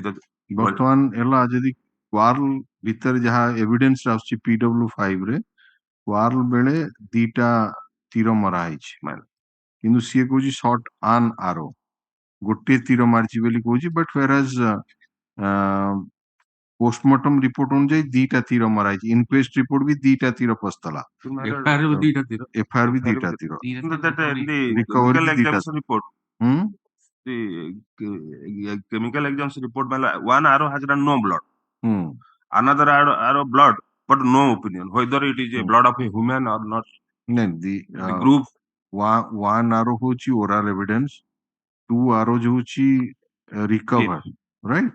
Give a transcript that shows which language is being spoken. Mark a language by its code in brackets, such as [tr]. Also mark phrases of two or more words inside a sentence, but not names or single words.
[or] ବର୍ତ୍ତମାନ ହେଲା ଯଦି ୱାର୍ଲ ଭିତରେ ଯାହା ଏଭିଡେନ୍ସ ଆସୁଛି PW5 ରେ ୱାର୍ଲ ବେଳେ 2ଟା ତୀର ମରା ହେଇଛି କିନ୍ତୁ ସିଏ କହୁଛି ସଟ୍ ଆନ୍ ଆରୋ ଗୋଟିଏ ତୀର ମାରିଛି ବୋଲି କହୁଛି ବଟ୍ whereas [en] postmortem report [or] ଅନୁଯାୟୀ 2ଟା ତୀର ମରା ହେଇଛି [en] inquest report [or] ବି 2ଟା ତୀର ପଶିଥିଲା FIR भी 2टा ତୀର FIR ବି 2ଟା ତୀର chemical ବି 2ଟା [en] examination report [or] ହୁଁ [en] the chemical examination report one arrow has no blood, [or] ହୁଁ [en] another arrow blood but no opinion whether it is a blood of a human or not. [or] ନାଇଁ [en] The group one arrow ହଉଛି oral evidence 2 arrows ହଉଛି recover right